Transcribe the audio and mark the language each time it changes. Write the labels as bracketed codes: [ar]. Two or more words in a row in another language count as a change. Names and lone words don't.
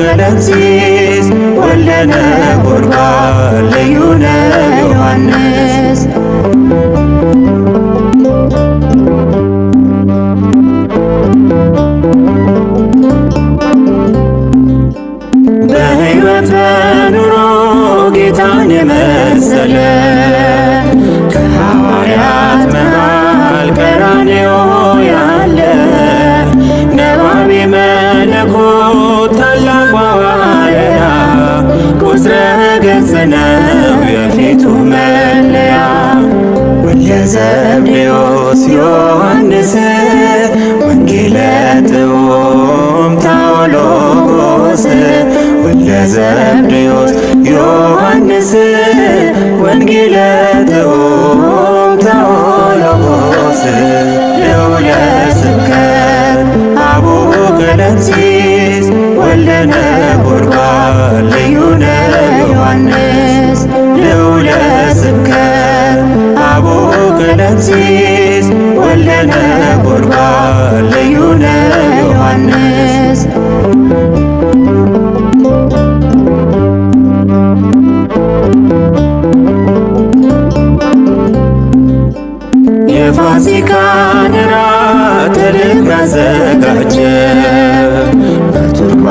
[gez] ቀለምሲስ ወልደ ነጎድጓድ ልዩነ ዮሐንስ [am] በሕይወት በኑሮ ጌታን የመሰለ ከሐዋርያት መሃል ቀራንዮ ያለ [gez] ነባቤ መለኮት [am] ታላቁ ሐዋርያ ቁጥረ ገጽ ነው የፊቱ [gez] መለያ ወልደ ዘብዴዎስ ዮሐንስ ወንጌለ ጥዑም ታኦሎጎስ ወልደ ዘብዴዎስ ዮሐንስ ወንጌለ ጥዑም ታኦሎጎስ ልዑለ ስብከት አቡነ ቀለምሲስ ወልደ ነጎድጓድ ልዩነ ዮሐንስ ልዑለ ስብከት አቡነ ቀለምሲስ ወልደ ነጎድጓድ ልዩነ ዮሐንስ [am] የፋሲካን እራት ልብ ያዘጋጀ በቱርክ